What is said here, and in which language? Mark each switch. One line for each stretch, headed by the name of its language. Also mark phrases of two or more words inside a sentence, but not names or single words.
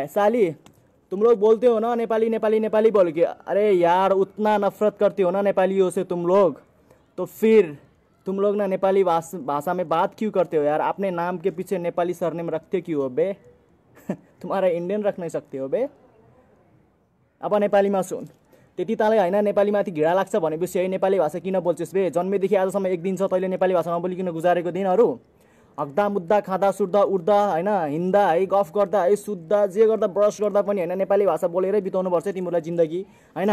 Hindi: साली, तुम लोग बोलते हो ना नेपाली नेपाली नेपाली बोल के, अरे यार उतना नफरत करते हो ना नेपालियों से तुम लोग, तो फिर तुम लोग ना नेपाली भाषा में बात क्यों करते हो यार? अपने नाम के पीछे नेपाली सरनेम रखते क्यों हो बे? तुम्हारा इंडियन रख नहीं सकते हो बे?
Nepali: अब नेपालीमा सुन, त्यति तँलाई होइन नेपालीमाथि घृणा लाग्छ भनेपछि है नेपाली भाषा किन बोल्छस् बे? जन्मेदेखि आजसम्म एक दिन छ तैँले नेपाली भाषा नबोलिकन गुजारेको दिनहरू? हग्दा मुद्दा खाँदा सुत्दा उठ्दा होइन, हिँड्दा है, गफ गर्दा है, सुत्दा जे गर्दा ब्रस गर्दा पनि होइन नेपाली भाषा बोलेरै बिताउनुपर्छ तिमीहरूलाई जिन्दगी होइन।